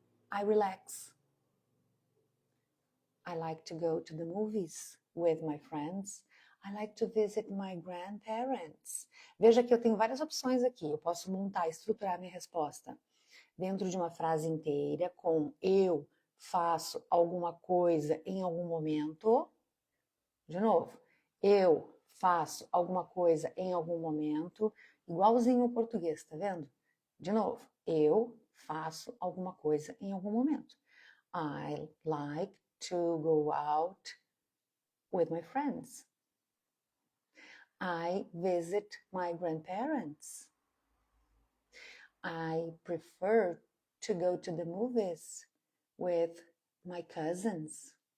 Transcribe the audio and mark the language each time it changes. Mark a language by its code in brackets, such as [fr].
[en] I relax. I like to go to the movies with my friends. I like to visit my grandparents. [pt] Veja que eu tenho várias opções aqui. Eu posso montar, estruturar minha resposta dentro de uma frase inteira com eu faço alguma coisa em algum momento. De novo, eu faço alguma coisa em algum momento igualzinho o português, tá vendo? De novo, eu faço alguma coisa em algum momento. [en] I like to go out with my friends. I visit my grandparents. I prefer to go to the movies with my cousins.